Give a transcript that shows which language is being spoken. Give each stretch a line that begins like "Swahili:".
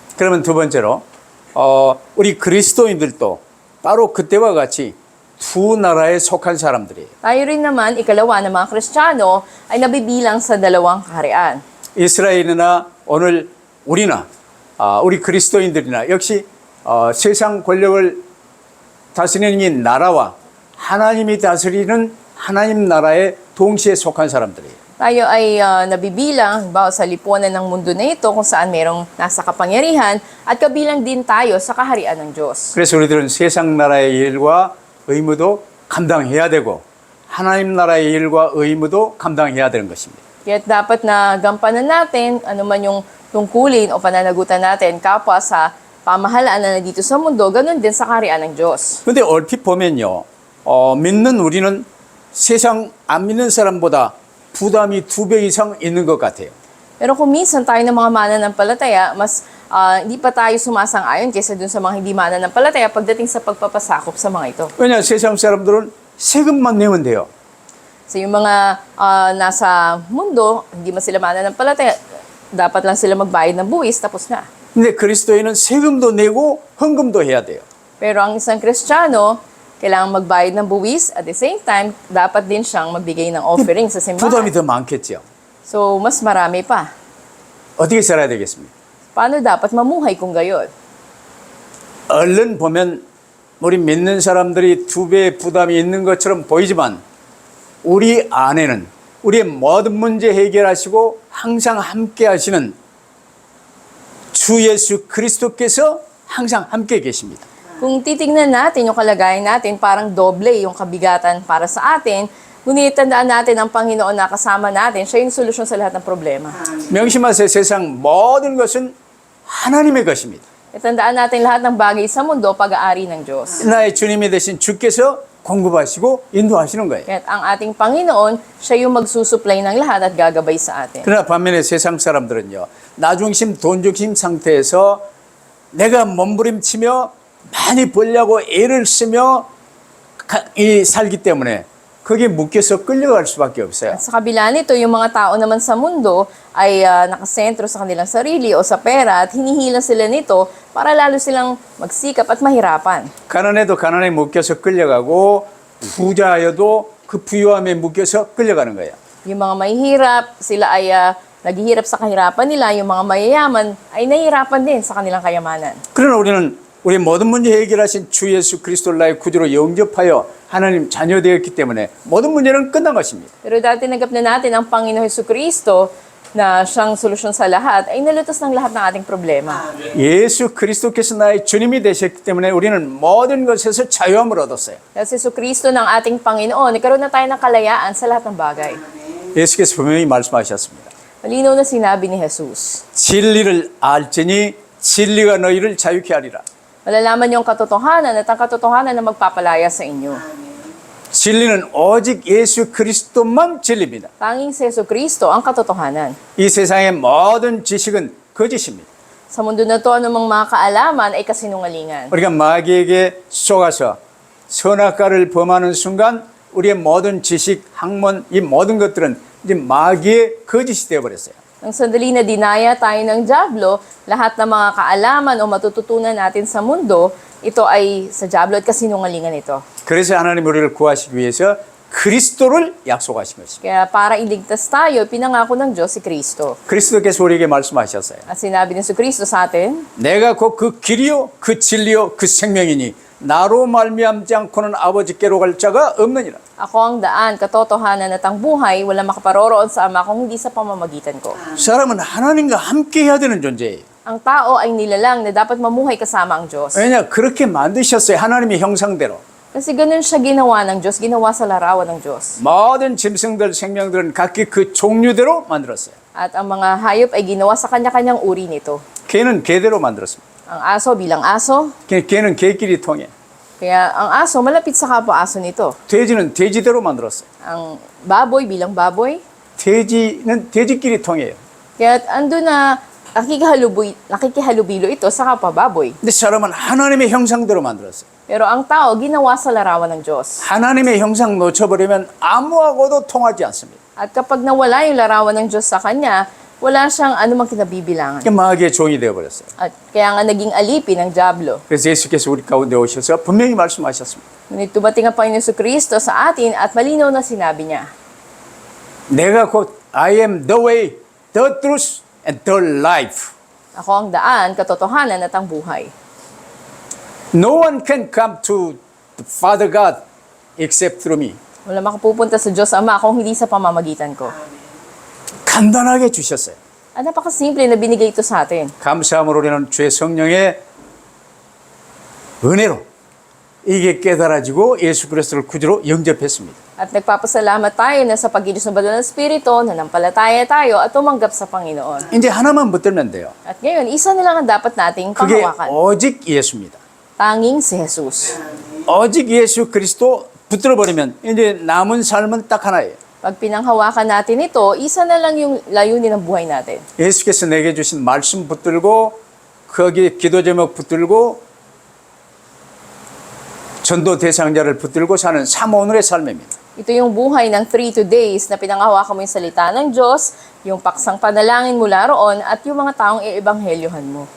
Korean: 그러면 두 번째로 우리 그리스도인들도 바로 그때와 같이 두 나라에 속한 사람들이에요.
Filipino: Tayo rin naman, ikalawa ng mga Kristiyano, ay nabibilang sa dalawang kaharian.
Korean: 이스라엘이나 오늘 우리나 우리 그리스도인들이나 역시 세상 권력을 다스리는 이 나라와 하나님이 다스리는 하나님 나라에 동시에 속한 사람들이에요.
Filipino: Tayo ay nabibilang halimbawa sa lipunan ng mundo na ito kung saan mayroong nasa kapangyarihan at kabilang din tayo sa kaharian ng Diyos.
Korean: 그래서 우리들은 세상 나라의 일과 의무도 감당해야 되고 하나님 나라의 일과 의무도 감당해야 되는 것입니다.
Filipino: Kaya dapat na gampanan natin anuman yung tungkulin o pananagutan natin kapwa sa pamahalaan na dito sa mundo, ganun din sa kaharian ng Diyos.
Korean: 근데 얼핏 보면요, 믿는 우리는 세상 안 믿는 사람보다 부담이 2배 이상 있는 것 같아요.
Filipino: Pero kung minsan tayo ng mga mananampalataya, mas hindi pa tayo sumasang-ayon kaysa dun sa mga hindi mananampalataya pagdating sa pagpapasakop sa mga ito.
Korean: 왜냐, 세상 사람들은 세금만 내면 돼요.
Filipino: So yung mga nasa mundo, hindi man sila mananampalataya, dapat lang sila magbayad ng buwis, tapos na.
Korean: 근데 그리스도인은 세금도 내고 헌금도 해야 돼요.
Filipino: Pero ang isang Kristiyano, kailangan magbayad ng buwis,
English: at the same time,
Filipino: dapat din siyang magbigay ng offering sa
Korean: 부담이
Filipino: simbahan.
Korean: 더 많겠죠.
Filipino: So, mas marami pa.
Korean: 어떻게 살아야 되겠습니까?
Filipino: Paano dapat mamuhay kung gayon?
Korean: 얼른 보면 우리 믿는 사람들이 2배의 부담이 있는 것처럼 보이지만 우리 안에는 우리의 모든 문제 해결하시고 항상 함께 하시는 주 예수 그리스도께서 항상 함께 계십니다.
Filipino: Kung titingnan natin yung kalagayan natin, parang doble yung kabigatan para sa atin, ngunit tandaan natin ang Panginoon na kasama natin, siya yung solusyon sa lahat ng problema.
Korean: 명심하세요. 세상 모든 것은 하나님의 것입니다.
Filipino: Tandaan natin lahat ng bagay sa mundo, pag-aari ng Diyos.
Korean: 나의 주님이 되신 주께서 공급하시고 인도하시는 거예요.
Filipino: Kaya't ang ating Panginoon, siya yung magsusupply ng lahat at gagabay sa atin.
Korean: 그러나 반면에 세상 사람들은요, 나중심, 돈중심 상태에서 내가 몸부림치며 많이 벌려고 애를 쓰며 살기 때문에 거기에 묶여서 끌려갈 수밖에 없어요.
Filipino: At sa kabila nito, yung mga tao naman sa mundo ay nakasentro sa kanilang sarili o sa pera at hinihila sila nito para lalo silang magsikap at mahirapan.
Korean: 가난해도 가난에 묶여서 끌려가고 부자여도 그 부유함에 묶여서 끌려가는 거예요.
Filipino: Yung mga mahihirap, sila ay naghihirap sa kahirapan nila. Yung mga mayayaman ay nahihirapan din sa kanilang kayamanan.
Korean: 그러나 우리는 우리 모든 문제 해결하신 주 예수 그리스도를 나의 구주로 영접하여 하나님 자녀되었기 때문에 모든 문제는 끝난 것입니다.
Filipino: Pero dahil tinanggap na natin ang Panginoon Jesucristo na siyang solusyon sa lahat, ay nalutas ng lahat ng ating problema.
Korean: 예수 그리스도께서 나의 주님이 되셨기 때문에 우리는 모든 것에서 자유함을 얻었어요.
Filipino: Dahil si Jesucristo ng ating Panginoon, nagkaroon na tayo ng kalayaan sa lahat ng bagay.
Korean: 예수께서 분명히 말씀하셨습니다.
Filipino: Malinaw na sinabi ni Jesus.
Korean: 진리를 알지니 진리가 너희를 자유케 하리라.
Filipino: Malalaman yung katotohanan at ang katotohanan na magpapalaya sa inyo.
Korean: 진리는 오직 예수 그리스도만 진리입니다.
Filipino: Tanging si Jesucristo ang katotohanan.
Korean: 이 세상의 모든 지식은 거짓입니다.
Filipino: Sa mundo na to, anumang mga kaalaman ay kasinungalingan.
Korean: 우리가 마귀에게 속아서 선악과를 범하는 순간 우리의 모든 지식, 학문, 이 모든 것들은 이제 마귀의 거짓이 되어버렸어요.
Filipino: Nang sandali na dinaya tayo ng Diablo, lahat ng mga kaalaman o matututunan natin sa mundo, ito ay sa Diablo at kasinungalingan ito.
Korean: 그래서 하나님 우리를 구하시기 위해서 그리스도를 약속하신 것입니다.
Filipino: Kaya para iligtas tayo, pinangako ng Diyos si Kristo.
Korean: 그리스도께서 우리에게 말씀하셨어요.
Filipino: At sinabi ni Kristo sa atin,
Korean: 내가 곧 그 길이요 그 진리요 그 생명이니 나로 말미암지 않고는 아버지께로 갈 자가 없느니라.
Filipino: ako ang daan, katotohanan at ang buhay, wala makaparoroon sa Ama kung hindi sa pamamagitan ko.
Korean: 사람은 하나님과 함께 해야 되는 존재예요.
Filipino: Ang tao ay nilalang na dapat mamuhay kasama ang Diyos.
Korean: 왜냐 그렇게 만드셨어요. 하나님의 형상대로.
Filipino: Kasi ganun siya ginawa ng Diyos, ginawa sa larawan ng Diyos.
Korean: 모든 짐승들 생명들은 각기 그 종류대로 만들었어요.
Filipino: At ang mga hayop ay ginawa sa kanya-kanyang uri nito.
Korean: 개는 개대로 만들었습니다.
Filipino: Ang aso bilang aso,
Korean: 개는 개끼리 통해.
Filipino: kaya ang aso malapit sa kapwa-aso nito.
Korean: 돼지는 돼지대로 만들었어요.
Filipino: Ang baboy bilang baboy,
Korean: 돼지는 돼지끼리 통해요.
Filipino: kaya ando na nakikihalubilo ito sa kapwa baboy.
Korean: 근데 사람은 하나님의 형상대로 만들었어요.
Filipino: Pero ang tao ginawa sa larawan ng Diyos.
Korean: 하나님의 형상 놓쳐버리면 아무하고도 통하지 않습니다.
Filipino: At kapag nawala yung larawan ng Diyos sa kanya, wala siyang anumang kinabibilangan.
Korean: 그러니까 마귀의 종이 되어버렸어요.
Filipino: At kaya nga naging alipin ng Diablo.
Korean: 그래서 예수께서 우리 가운데 오셔서 분명히 말씀하셨습니다.
Filipino: Ngunit dumating ang Panginoon Jesucristo sa atin at malinaw na sinabi niya,
Korean: 내가 곧
English: I am the way, the truth, and the life.
Filipino: ako ang daan, katotohanan at ang buhay.
English: No one can come to the Father God except through me.
Filipino: Wala makapupunta sa Diyos Ama kung hindi sa pamamagitan ko.
Korean: 간단하게 주셨어요.
Filipino: At napakasimple na binigay ito sa atin.
Korean: 감사함으로 우리는 주의 성령의 은혜로 이게 깨달아지고 예수 그리스도를 구주로 영접했습니다.
Filipino: At nagpapasalamat tayo na sa pagkilos ng banal na Espiritu, nanampalataya tayo at tumanggap sa Panginoon.
Korean: 이제 하나만 붙들면 돼요.
Filipino: At ngayon, isa na lang ang dapat nating
Korean: 그게
Filipino: panghawakan.
Korean: 오직 예수입니다.
Filipino: Tanging si Jesus.
Korean: 오직 예수 그리스도 붙들어버리면 이제 남은 삶은 딱 하나예요.
Filipino: Pag pinanghawakan natin ito, isa na lang yung layunin ng buhay natin.
Korean: 예수께서 내게 주신 말씀 붙들고 거기에 기도 제목 붙들고 전도 대상자를 붙들고 사는 3오늘의 삶입니다.
Filipino: Ito yung buhay ng 3 days na pinanghawakan mo yung salita ng Diyos, yung paksang panalangin mula roon, at yung mga taong iebanghelyohan mo.